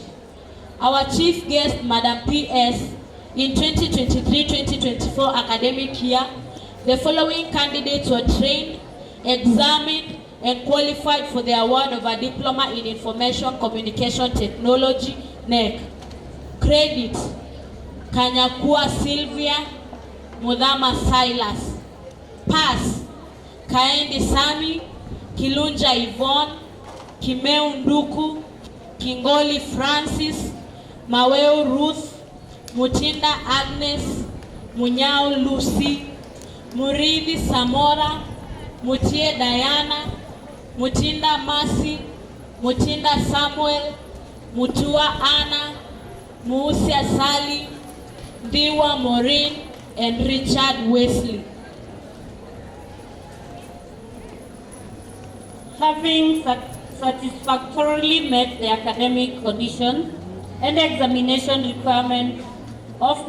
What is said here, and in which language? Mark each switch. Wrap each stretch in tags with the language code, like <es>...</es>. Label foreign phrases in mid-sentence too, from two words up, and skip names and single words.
<en>Our chief guest, Madam P.S., in 2023-2024 academic year, the following candidates were trained, examined, and qualified for the award of a Diploma in Information Communication Technology NEC. Credit, Kanyakua Sylvia, Mudhama Silas. Pass, Kaendi Sami, Kilunja Yvonne, Kimeu Nduku, Kingoli Francis, Maweo Ruth, Mutinda Agnes, Munyao Lucy, Murithi Samora, Mutie Diana, Mutinda Masi, Mutinda Samuel, Mutua Anna, Muusia Sally, Diwa Maureen, and Richard Wesley. Having satisfactorily met the academic conditions and examination requirements of</en>